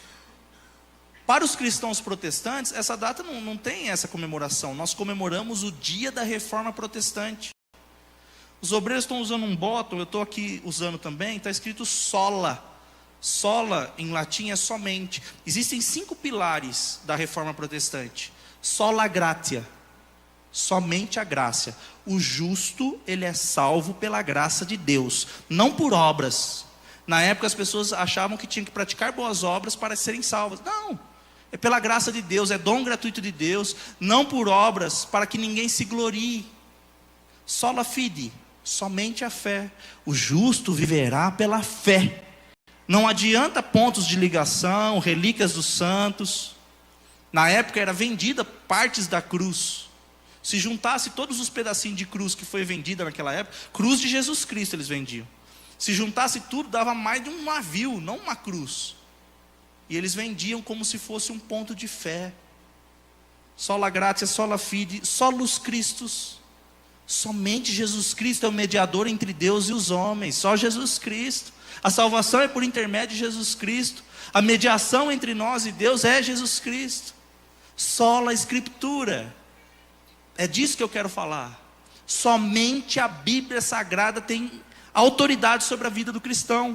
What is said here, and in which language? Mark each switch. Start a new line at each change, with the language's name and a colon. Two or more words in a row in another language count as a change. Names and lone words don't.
Portuguese: Para os cristãos protestantes, essa data não tem essa comemoração. Nós comemoramos o dia da Reforma Protestante. Os obreiros estão usando um bottom, eu estou aqui usando também, está escrito sola. Sola em latim é somente. Existem 5 pilares da Reforma Protestante.
Latin: Sola gratia,
Portuguese: somente a graça. O justo, ele é salvo pela graça de Deus, não por obras. Na época as pessoas achavam que tinham que praticar boas obras para serem salvas. Não, é pela graça de Deus, é dom gratuito de Deus, não por obras, para que ninguém se glorie.
Latin: Sola fide,
Portuguese: somente a fé. O justo viverá pela fé. Não adianta pontos de ligação, relíquias dos santos. Na época era vendida partes da cruz. Se juntasse todos os pedacinhos de cruz que foi vendida naquela época, cruz de Jesus Cristo eles vendiam. Se juntasse tudo, dava mais de um navio, não uma cruz. E eles vendiam como se fosse um ponto de fé.
Latin: Sola gratia, sola fide, solus Christus.
Portuguese: Somente Jesus Cristo é o mediador entre Deus e os homens. Só Jesus Cristo. A salvação é por intermédio de Jesus Cristo. A mediação entre nós e Deus é Jesus Cristo.
Latin: Sola Escritura.
Portuguese: É disso que eu quero falar. Somente a Bíblia Sagrada tem autoridade sobre a vida do cristão.